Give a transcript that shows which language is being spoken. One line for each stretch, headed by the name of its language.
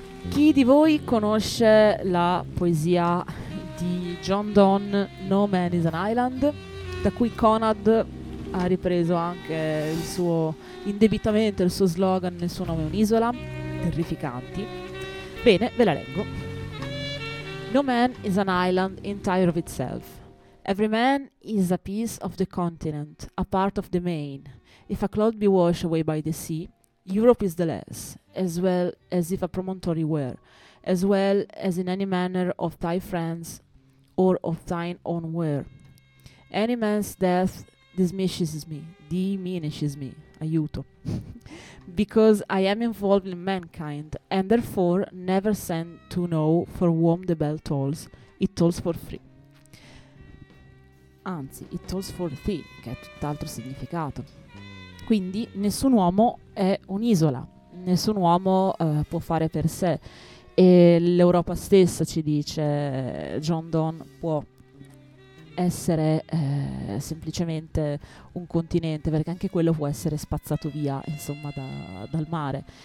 Italian: Chi di voi conosce la poesia di John Donne, No Man is an Island, da cui Conad ha ripreso anche il suo indebitamente il suo slogan Nel suo nome un'isola? Terrificanti. Bene, ve la leggo.
English: No man is an island entire of itself. Every man is a piece of the continent, a part of the main. If a cloud be washed away by the sea, Europe is the less, as well as if a promontory were, as well as in any manner of thy friends or of thine own were. Any man's death diminishes me,
Italian: aiuto,
English: because I am involved in mankind, and therefore never send to know for whom the bell tolls, it tolls for free.
Italian: Anzi,
English: it tolls for thee,
Italian: che è tutt'altro significato. Quindi nessun uomo è un'isola, nessun uomo può fare per sé, e l'Europa stessa, ci dice John Donne, può essere semplicemente un continente, perché anche quello può essere spazzato via, insomma, dal mare.